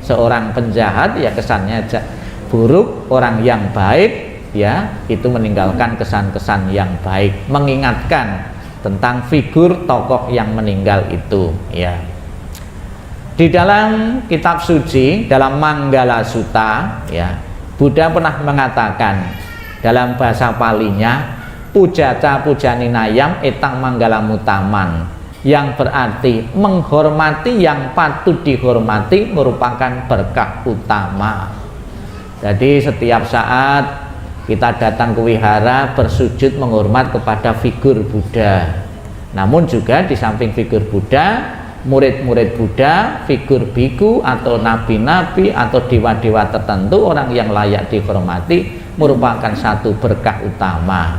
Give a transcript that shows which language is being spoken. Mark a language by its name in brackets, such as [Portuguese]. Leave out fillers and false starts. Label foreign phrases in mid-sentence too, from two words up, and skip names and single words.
[Indonesian] Seorang penjahat ya kesannya buruk, orang yang baik ya itu meninggalkan kesan-kesan yang baik, mengingatkan tentang figur tokoh yang meninggal itu ya. Di dalam kitab suci, dalam Manggala Sutta ya, Buddha pernah mengatakan dalam bahasa Palinya, [Pali] pujaca pujaninayam etang manggala mutaman, [Indonesian] yang berarti menghormati yang patut dihormati merupakan berkah utama. Jadi setiap saat kita datang ke wihara bersujud menghormat kepada figur Buddha. Namun juga di samping figur Buddha murid-murid Buddha, figur biku atau nabi-nabi atau dewa-dewa tertentu, orang yang layak dihormati, merupakan satu berkah utama.